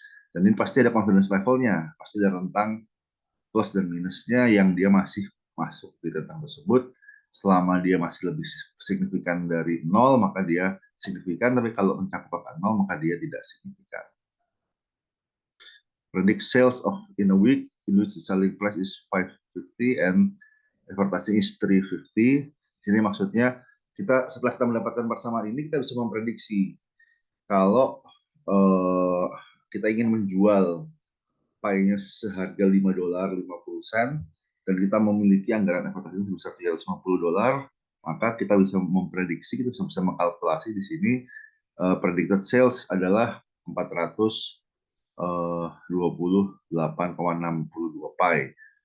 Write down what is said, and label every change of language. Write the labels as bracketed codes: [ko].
[id] Dan ini pasti ada confidence levelnya, pasti ada rentang plus dan minusnya yang dia masih masuk di rentang tersebut. Selama dia masih lebih signifikan dari 0, maka dia signifikan, tapi kalau mencakup angka 0, maka dia tidak signifikan. [en] Predict sales of in a week in which the selling price is 550 and advertising is 350. [id] Sini maksudnya kita setelah kita mendapatkan persamaan ini, kita bisa memprediksi kalau kita ingin menjual pie-nya seharga $5.50 dan kita memiliki anggaran advertising sebesar $350, maka kita bisa memprediksi, kita bisa mengkalkulasi di sini predicted sales adalah 428,62 pie.